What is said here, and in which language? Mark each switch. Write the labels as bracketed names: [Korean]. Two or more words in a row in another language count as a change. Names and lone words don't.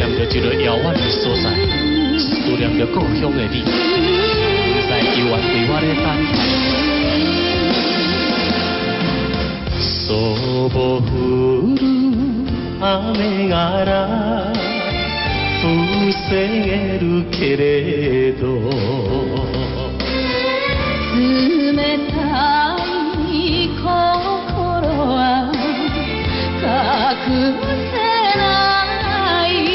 [Chinese] 一个遥远的所在，思念着故乡的你，在幽暗为我的等待。 [Japanese] そぼ降る雨がら防げるけれど冷たい心は隠せない